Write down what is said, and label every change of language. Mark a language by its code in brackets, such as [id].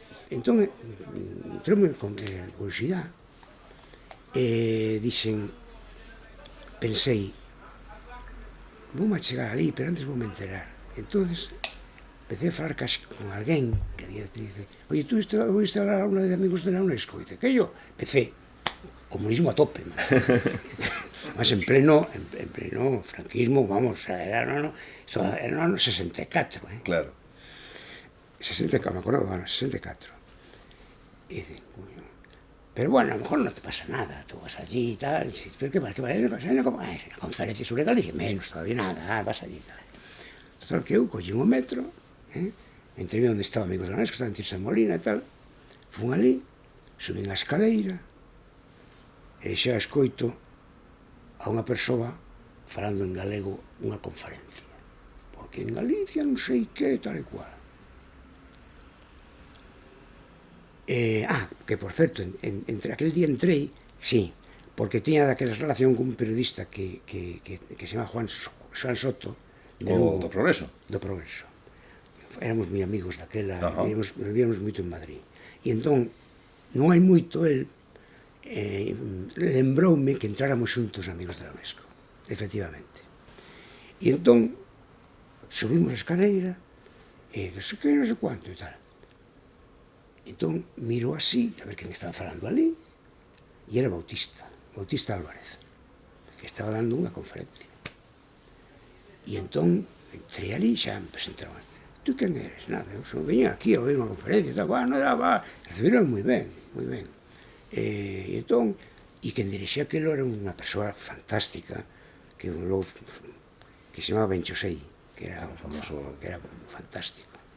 [gl] Entón, entrou-me con curiosidade e pensei, vou a chegar ali, pero antes vou me enterar. [es] Entonces empecé a [gl] falar con alguén [es] que dice, oye, tú oíste hablar alguna vez de Amigos de la UNESCO? E dice, que yo? Empecé, comunismo a tope, mas en pleno franquismo, vamos, era no 64, Claro. 64, me acuerdo, bueno, 64. Y dice, pero bueno, a lo mejor no te pasa nada, tú vas allí y tal, pero ¿qué pasa? Una conferencia sobre Galicia, menos todavía nada, vas allí y tal. [gl] Total, que eu collí un metro, entrei onde estaba Amigos de la UNESCO, estaba en Tirsa Molina e tal, fun ali, subín a escaleira, e xa escoito a unha persoa falando en galego unha conferencia. Porque en Galicia non sei que, tal e cual. Que por certo, entre aquel día entrei, sí, porque tiña daquela relación con un periodista que se chama Juan Soto, Do Progreso. Do Progreso. Éramos moi amigos daquela, vivíamos moito en Madrid. E entón, non hai moito, el lembroume que entráramos xuntos Amigos de la UNESCO, efectivamente. E entón, subimos a escaleira, e non sei que, non sei quanto, e tal. Entón, miro así, a ver quen estaba falando ali, e era Bautista Álvarez, que estaba dando unha conferencia. E entón, entrei ali, xa me presentaron. Tú quen eres? Nada, eu só veña aquí a oír unha conferencia, tal, recibiron moi ben, moi ben. E entón, e quen dirixía aquilo era unha persoa fantástica, que se chamaba Benchosei, que era famoso, que era fantástico.